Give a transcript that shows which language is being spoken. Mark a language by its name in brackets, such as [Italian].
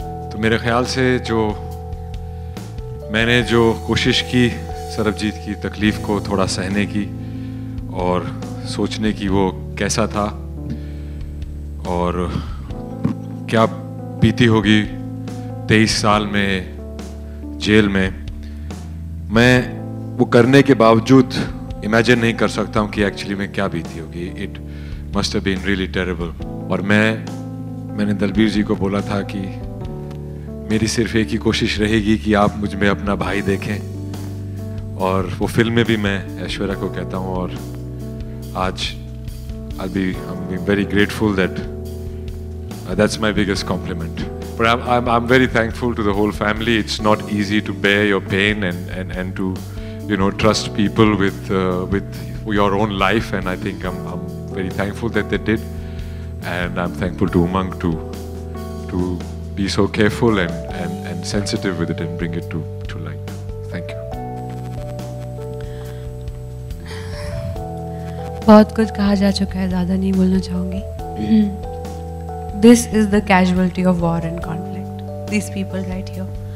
[Hindi] तो मेरे ख्याल से मैंने जो कोशिश की सरबजीत की तकलीफ़ को थोड़ा सहने की और सोचने की वो कैसा था और क्या बीती होगी 23 साल में जेल में, मैं वो करने के बावजूद इमेजिन नहीं कर सकता हूँ कि एक्चुअली में क्या बीती होगी। It must have been really terrible. और मैंने दलबीर जी को बोला था कि मेरी सिर्फ एक ही कोशिश रहेगी कि आप मुझ में अपना भाई देखें, और वो फिल्म में भी मैं ऐश्वर्या को कहता हूँ। [English] और आज I'm very grateful that that's my biggest compliment. But I'm very thankful to the whole family. It's not easy to bear your pain and to trust people with your own life, and I think I'm very thankful that they did, and I'm thankful to Umang to be so careful and sensitive with it and bring it to light. Thank you. [Hindi] बहुत कुछ कहा जा चुका है, ज़्यादा नहीं बोलना चाहूँगी। [English] This is the casualty of war and conflict. These people right here.